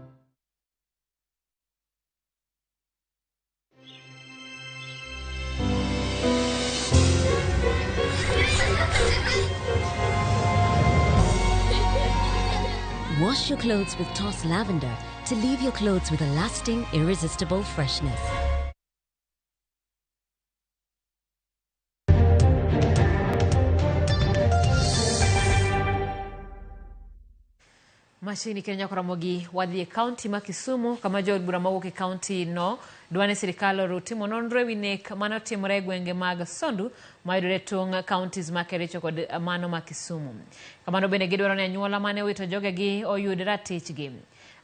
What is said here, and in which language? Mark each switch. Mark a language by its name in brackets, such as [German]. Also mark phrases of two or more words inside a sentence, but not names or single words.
[English] Wash your clothes with Toss Lavender to leave your clothes with a lasting, irresistible freshness. [Luo (Kenya and Tanzania)] Mashini Kenya kwa Ramogi wadhi county ma Kisumu kama jo bura mawuok e county no dwane sirikal rutimo nonro winek mano timore gwenge mag Sondu mayudore tong counties ma Kericho kod mano ma Kisumu. Kamano bende gidwaro ne anyuola mane wito jogegi oyud ratichgi.